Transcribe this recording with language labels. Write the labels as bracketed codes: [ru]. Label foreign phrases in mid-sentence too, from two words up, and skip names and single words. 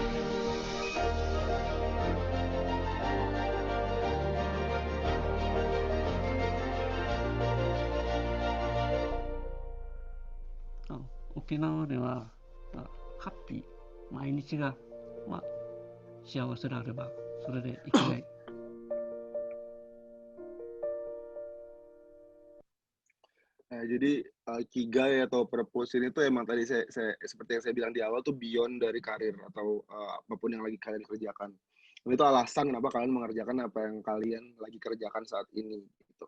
[ja] 沖縄ではハッピー、毎日が、幸せであればそれで生きがい。 [id] Nah, jadi ikigai atau purpose ini tuh emang tadi saya seperti yang saya bilang di awal tuh beyond dari karir atau apapun yang lagi kalian kerjakan. Ini tuh alasan kenapa kalian mengerjakan apa yang kalian lagi kerjakan saat ini gitu.